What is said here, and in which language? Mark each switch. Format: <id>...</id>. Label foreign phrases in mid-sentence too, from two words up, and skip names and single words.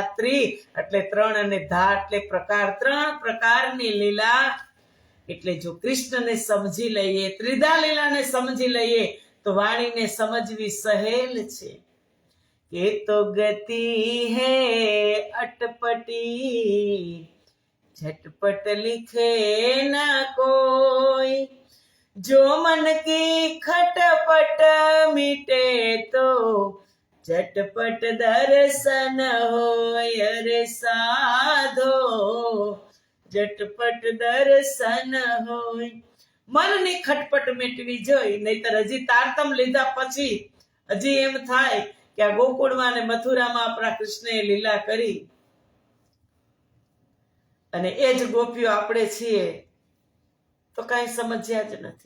<gu>એટલે 3 અને ધા એટલે પ્રકાર. 3 પ્રકારની લીલા. એટલે જો કૃષ્ણને સમજી લઈએ, ત્રિધા લીલાને સમજી લઈએ તો વાણીને સમજવી સહેલ છે.</gu> <hi>कै तो गति है अटपटी, झटपट लिखे ना कोई, जो मन की खटपट मीटे तो झटपट दर्शन होय रे साधो, झटपट दर्शन होय.</hi> <gu>મનની ખટપટ મેટવી જોઈ, નહીતર હજી તારતમ લીધા પછી હજી એમ થાય કે આ ગોકુળમાં અને મથુરામાં આપણા કૃષ્ણએ લીલા કરી અને એ જ ગોપીઓ આપણે છીએ, તો કઈ સમજ્યા જ નથી.</gu>